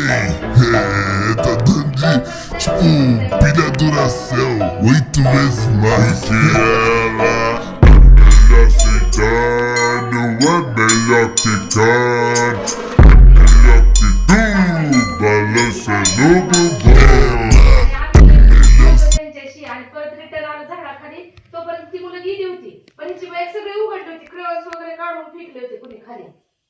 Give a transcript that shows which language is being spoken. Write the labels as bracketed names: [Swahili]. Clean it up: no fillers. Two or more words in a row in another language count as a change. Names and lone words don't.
[Portuguese] Tá dando de, tipo, pilha Duracell 8 vezes mais. Que ela é melhor sentando, é melhor quicando, é melhor que tu, balançando o bumbum. [Marathi] आणि परत रिटर्न आलं झाडाखाली. तोपर्यंत ती मुलं गेली होती, पण हिची बॅग सगळी उघडली होती, क्रेयॉन्स वगैरे काढून फेकले होते कुणी खाली.